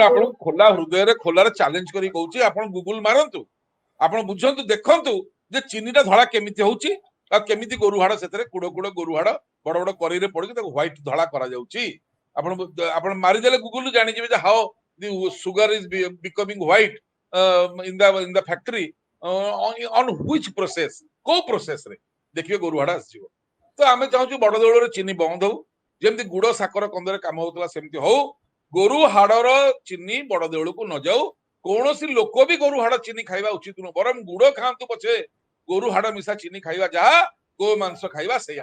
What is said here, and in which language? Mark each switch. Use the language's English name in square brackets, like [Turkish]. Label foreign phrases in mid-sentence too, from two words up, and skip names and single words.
[Odia] ଆପଣଙ୍କୁ ଖୋଲା ହୃଦୟରେ ଖୋଲାରେ ଚ୍ୟାଲେଞ୍ଜ କରି କହୁଛି, ଆପଣ ଗୁଗୁଲ ମାରନ୍ତୁ, ଆପଣ ବୁଝନ୍ତୁ, ଦେଖନ୍ତୁ ଯେ ଚିନିଟା ଧଳା କେମିତି ହଉଛି ଆଉ କେମିତି ଗୋରୁ ହାଡ ସେଥିରେ କୁଡ କୁଡ ଗୋରୁ ହାଡ ବଡ ବଡ କରେଇରେ ପଡିକି ତାକୁ ହ୍ୱାଇଟ ଧଳା କରାଯାଉଛି। ଆପଣ ଆପଣ ମାରିଦେଲେ ଗୁଗୁଲ ଜାଣିଯିବେ ଯେ [English] how the sugar is becoming white in the factory on which process, [Odia] କୋଉ ପ୍ରୋସେସ ରେ ଦେଖିବେ ଗୋରୁ ହାଡ ଆସିଯିବ। ତ ଆମେ ଚାହୁଁଛୁ ବଡଦେଉଳରେ ଚିନି ବନ୍ଦ ହଉ, ଯେମିତି ଗୁଡ ସାକର କନ୍ଦରେ କାମ ହଉଥିଲା ସେମିତି ହଉ। ଗୋରୁ ହାଡର ଚିନି ବଡଦେଉଳକୁ ନ ଯାଉ। କୌଣସି ଲୋକ ବି ଗୋରୁ ହାଡ ଚିନି ଖାଇବା ଉଚିତ ନୁହଁ, ବରଂ ଗୁଡ ଖାଆନ୍ତୁ ପଛେ, ଗୋରୁ ହାଡ ମିଶା ଚିନି ଖାଇବା ଯାହା, ଗୋ ମାଂସ ଖାଇବା ସେଇଆ।